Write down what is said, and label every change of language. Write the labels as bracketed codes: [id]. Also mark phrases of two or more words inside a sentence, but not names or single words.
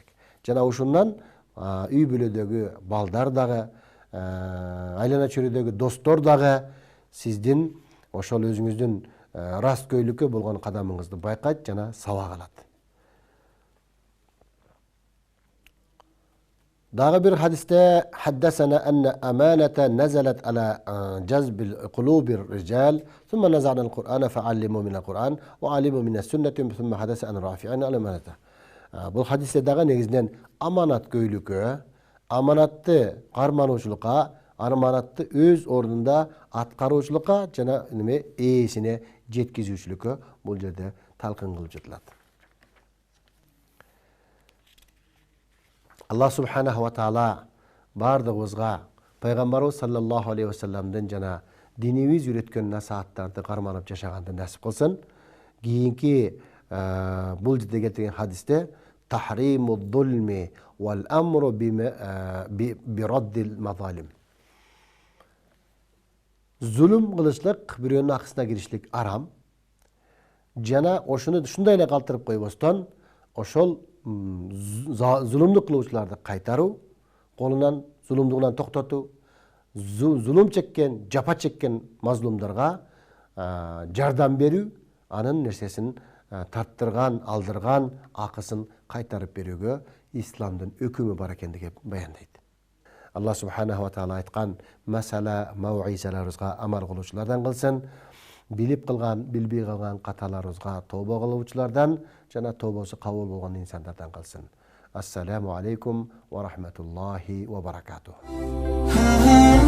[ky] Жана ушундан үй бүлөдөгү балдар дагы, айлана чөйрөдөгү достор дагы сиздин ошол өзүңүздүн расткөйлүккө болгон кадамыңызды байкайт жана сабак алат. Дагы бир хадисте [ar] حدثنا أن الأمانة نزلت في جذر قلوب الرجال ثم نزل القرآن فعلموا من القرآن وعلموا من السنة ثم حدثنا عن رفع الأمانة. [ky] Бул хадисте дагы негизинен аманаткөйлүккө, аманатты кармануучулукка, аманатты өз ордунда аткаруучулукка жана ээсине жеткизүүчүлүккө бул жерде талкын кылып жатылат. [ar] الله سبحانه وتعالى [ky] бардыгыбызга пайгамбарыбыз [ar] صلى الله عليه وسلم [ky] жана динибиз үйрөткөн насааттарды карманып жашаганды насип кылсын. Кийинки бул жерде келтирген хадисте [ar] تحريم الظلم والأمر برد المظالم. [ky] Zulüm кылышлык, бирөөнүн акысына киришлик арам. Жана ошону ушундай эле калтырып койбостон, ошол zulümдүк кылуучуларды кайтаруу, колунан zulümдүгүнөн токтотуу, zulüm чеккен, жапа чеккен мазлумдарга жардам берүү, анын нерсесин тарттырган, алдырган акысын кайтарып берүүгө исламдын өкүмү бар экендиги баяндайт. [ar] الله سبحانه وتعالى [ky] айткан масала мауизаларыбызга амал кылуучулардан кылсын, билип кылган, билбей калган каталарыбызга тобо кылуучулардан жана тобосу кабыл болгон инсандардан кылсын. [ar] السلام عليكم ورحمة الله وبركاته.